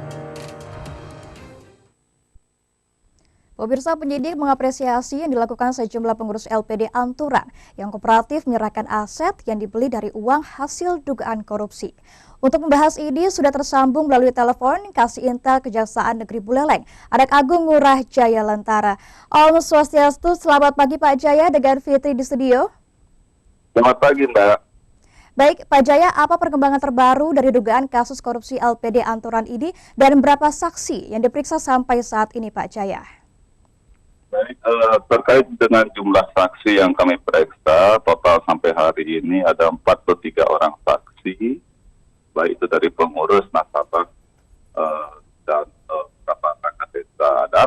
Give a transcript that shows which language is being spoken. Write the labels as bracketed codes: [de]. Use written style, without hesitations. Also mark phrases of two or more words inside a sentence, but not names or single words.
[id] Pemirsa, penyidik mengapresiasi yang dilakukan sejumlah pengurus LPD Anturan yang kooperatif menyerahkan aset yang dibeli dari uang hasil dugaan korupsi. Untuk membahas ini sudah tersambung melalui telepon Kasih Intel Kejaksaan Negeri Buleleng, Adak Agung Ngurah Jaya Lentara. [ban] Om Swastiastu, [id] selamat pagi Pak Jaya dengan Fitri di studio. Selamat pagi Mbak. Baik Pak Jaya, apa perkembangan terbaru dari dugaan kasus korupsi LPD Anturan ini dan berapa saksi yang diperiksa sampai saat ini Pak Jaya? Baik, terkait dengan jumlah saksi yang kami periksa, total sampai hari ini ada 43 orang saksi, baik itu dari pengurus, nasabah, dan beberapa perangkat desa adat.